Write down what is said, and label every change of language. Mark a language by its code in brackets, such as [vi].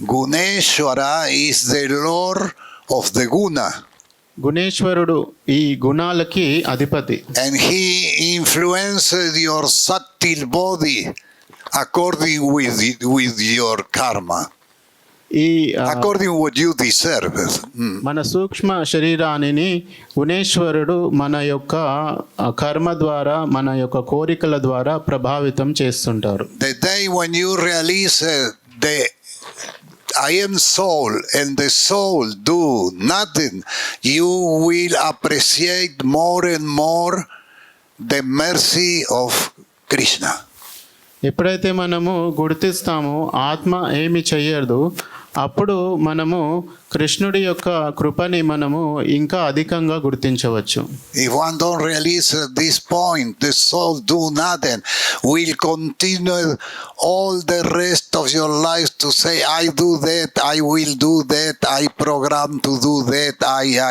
[en] Guneshwara is the lord of the guna. [te] గుణేశ్వరుడు ఈ గుణాలకి అధిపతి. [en] And he influences your subtle body according with your karma. [te] ఈ [en] according to what you deserve. [te] మన సూక్ష్మ శరీరాన్ని గుణేశ్వరుడు మన యొక్క కర్మ ద్వారా మన యొక్క కోరికల ద్వారా ప్రభావితం చేస్తుంటారు. [en] The day when you realize the I am soul and the soul do nothing, you will appreciate more and more the mercy of Krishna. [te] ఎప్పుడైతే మనము గుర్తిస్తామో ఆత్మ ఏమి చెయ్యదు, అప్పుడు మనము కృష్ణుడి యొక్క కృపని మనము ఇంకా అధికంగా గుర్తించవచ్చు. [en] If one don't realize at this point, the soul do nothing, will continue all the rest of your life to say, I do that, I will do that, I program to do that, I.